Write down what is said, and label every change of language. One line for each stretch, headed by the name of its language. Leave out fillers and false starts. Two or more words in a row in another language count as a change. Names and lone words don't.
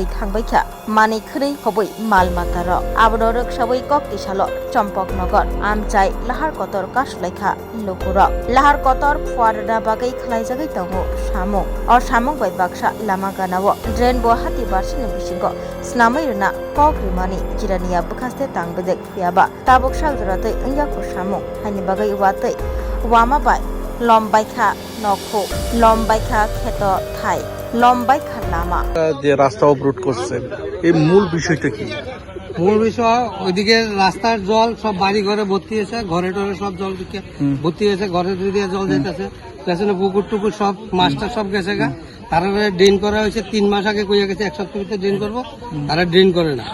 Kok Borok: thangbaika mani khri hoboi malmata ro abro roksabai kok tisalo Champok Nagar amchai lahar kotor kaslaikha lokura lahar kotor fuarda bagai khlaijagai tongo samung or samung bai baksa lama ganawo drain bo hati barsini bisingo snamai runa kok rimani jirania bukhaste tangbedek fiaba tabok saljaratei engya ko samung hani bagai watei wama bai lombaikha nokho lombaikha kheto thai lombaikha lama
Bangla: যে রাস্তা অবরোধ করছেন এই মূল বিষয়টা কি মূল বিষয় ওইদিকে রাস্তার জল সব বাড়ি ঘরে ভর্তি হয়েছে ঘরে টরে সব জল দিকে ভর্তি হয়েছে ঘরে দিয়ে জল যেতেছে পেছনে পুকুর টুকুর সব মাছটা সব গেছে গা তারপরে ড্রেন করা হয়েছে 3 মাস আগে কইয়া গেছে এক সপ্তাহ ভিতরে ড্রেন করবো তারা ড্রেন করে না